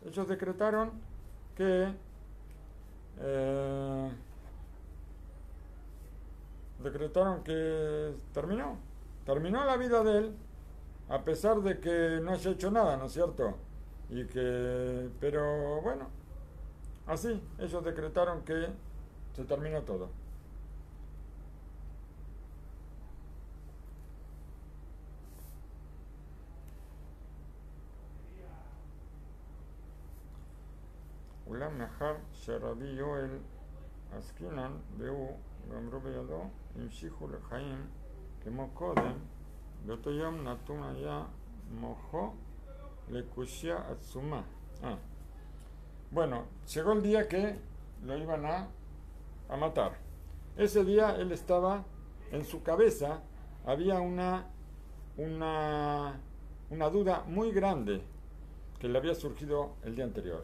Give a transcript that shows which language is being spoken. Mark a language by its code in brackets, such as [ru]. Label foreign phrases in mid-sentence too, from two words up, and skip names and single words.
[es] Ellos decretaron que terminó la vida de él, a pesar de que no haya hecho nada, ¿no es cierto? Pero bueno, así, ellos decretaron que se terminó todo. [he] אולם מאחר שרבי יואל עסקינן והוא גמרו בידו, המשיכו לחיים כמו קודם. באותו יום נתון היה מוחו לקושיה עצומה. [es] Bueno, llegó el día que lo iban a matar. Ese día él estaba, en su cabeza había una duda muy grande que le había surgido el día anterior.